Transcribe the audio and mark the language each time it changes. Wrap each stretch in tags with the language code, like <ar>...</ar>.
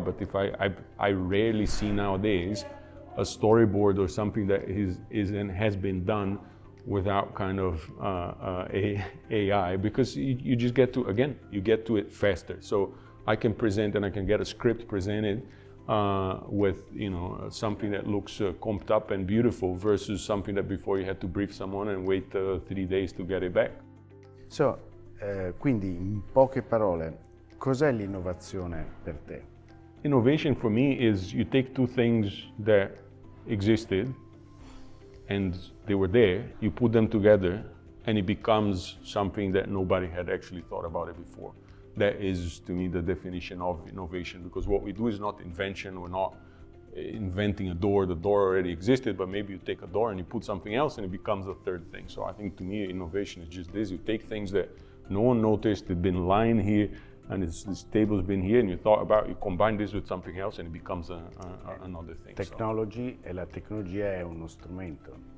<en>But if I rarely see nowadays a storyboard or something that is and has been done without kind of AI, because you just get to it faster. So I can present and I can get a script presented with something that looks comped up and beautiful versus something that before you had to brief someone and wait 3 days to get it back.</en> <it>So, quindi in poche parole, cos'è l'innovazione per te?</it> <en>Innovation for me is you take 2 things that existed and they were there, you put them together and it becomes something that nobody had actually thought about it before. That is, to me, the definition of innovation, because what we do is not invention. We're not inventing a door. The door already existed, but maybe you take a door and you put something else and it becomes a third thing. So I think, to me, innovation is just this. You take things that no one noticed, they've been lying here, and this table's been here, and you thought about, you combine this with something else and it becomes another thing.</en> <it>Technology, e la tecnologia è uno strumento.</it>